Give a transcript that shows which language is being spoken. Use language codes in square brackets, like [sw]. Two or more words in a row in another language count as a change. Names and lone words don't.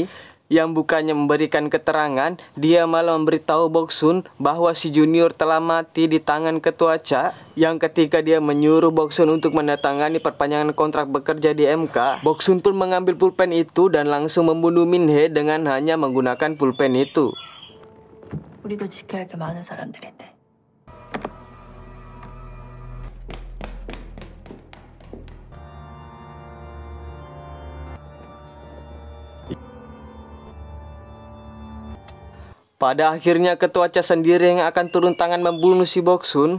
[id] Yang bukannya memberikan keterangan, dia malah memberitahu Boksun bahwa si Junior telah mati di tangan ketua Cha. Yang ketika dia menyuruh Boksun untuk menandatangani perpanjangan kontrak bekerja di MK, Boksun pun mengambil pulpen itu dan langsung membunuh Min-hee dengan hanya menggunakan pulpen itu. [ko] 우리도 지켜야 할 게 많은 사람들인데. [id] Pada akhirnya ketua Cha sendiri yang akan turun tangan membunuh si Boksun.